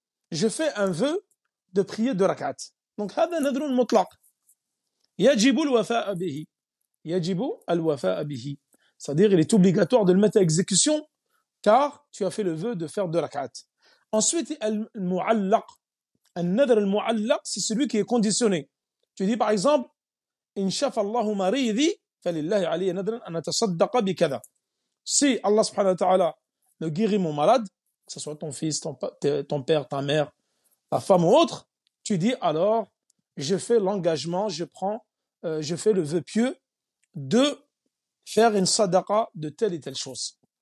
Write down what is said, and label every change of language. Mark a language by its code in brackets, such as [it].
[fr] Je fais un vœu de prier 2 rak'at. Donc, [ar] هذا nadrun mutlaq. يجب الوفاء به. يجب الوفاء به. [fr] C'est-à-dire, il est obligatoire de le mettre à exécution car tu as fait le vœu de faire 2 rak'at. Ensuite, al-mu'allaq. Al-nadr al-mu'allaq, c'est celui qui est conditionné. Tu dis par exemple, [ar] إن شفى الله مريضي فلله علي نذر أن أتصدق بكذا. [fr] Si Allah subhanahu wa ta'ala me guérit mon malade, que ce soit ton fils, ton père, ta mère, ta femme ou autre, tu dis alors, je fais l'engagement, je fais le vœu pieux de faire une sadaqa de telle et telle chose.